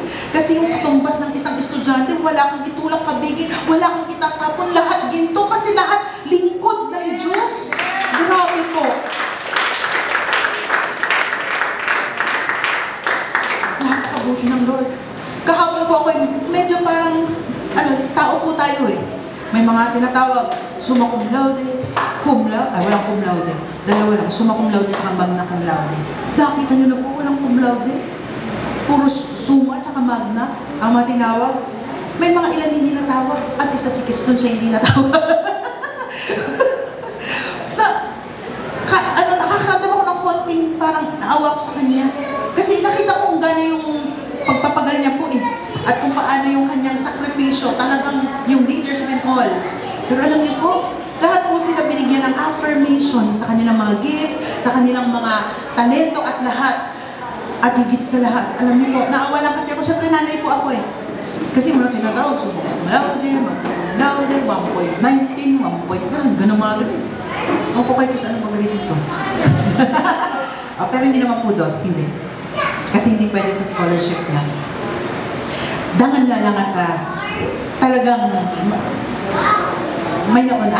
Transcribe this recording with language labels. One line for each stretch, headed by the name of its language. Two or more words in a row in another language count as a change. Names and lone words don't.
Filipino: Kasi yung katumbas ng isang estudyante, wala kang itulang kabigin, wala kang itatapon, lahat ginto kasi lahat lingkod ng Diyos. Grabe po. Napakabuti ng Lord. Kahapon po ako, medyo parang, tao po tayo eh. May mga tinatawag,
Latin: summa cum laude, walang cum laude.
Filipino: Dalawa lang,
Latin: summa cum laude at magna cum laude.
Filipino: Nakita nyo na po, walang
Latin: cum laude.
Filipino: Puro summa at magna ang mga tinawag. May mga ilan hindi natawag. At isa si Kriston siya hindi natawag. Nakakaramdam ako ng konting parang naawa ko sa kanya. Kasi nakita ko kung gano'n yung pagpapagal niya po eh. At kung paano yung kanyang sakripisyo, talagang yung
English: leaders and all.
Filipino: Pero alam niyo po, lahat po sila binigyan ng affirmation sa kanilang mga gifts, sa kanilang mga talento at lahat. At higit sa lahat, alam niyo po, naawa lang kasi ako, syempre nanay po ako eh. Kasi mga tinatawag,
Latin: summa cum laude, magna cum laude, 1.19, 1.
Filipino: Ganun mga grades. Ako po kayo kung ano mag-grade ito. Pero hindi naman po dos, hindi. Kasi hindi pwede sa scholarship niya. Dangan nga lang at talagang may nauna.